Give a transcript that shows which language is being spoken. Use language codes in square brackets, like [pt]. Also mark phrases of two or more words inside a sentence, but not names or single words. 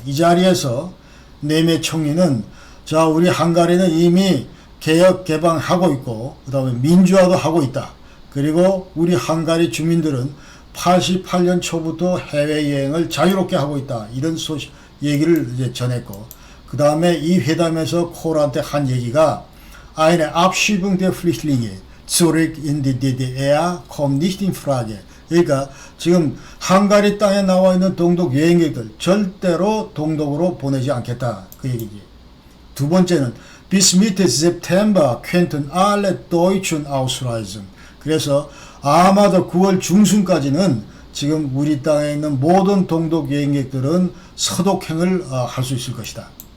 [ko] 이 자리에서 네메 총리는 자, 우리 헝가리는 이미 개혁 개방하고 있고 그 다음에 민주화도 하고 있다. 그리고 우리 헝가리 주민들은 88년 초부터 해외여행을 자유롭게 하고 있다. 이런 얘기를 이제 전했고, 그 다음에 이 회담에서 콜한테 한 얘기가 [de] Eine Abschiebung der Flüchtlinge zurück in die DDR kommt nicht in Frage. [ko] 그러니까 지금 헝가리 땅에 나와 있는 동독 여행객들 절대로 동독으로 보내지 않겠다. 그 얘기지. 두 번째는 [de] Bis Mitte September könnten alle Deutschen ausreisen. [ko] 그래서 아마도 9월 중순까지는 지금 우리 땅에 있는 모든 동독 여행객들은 서독행을 할 수 있을 것이다.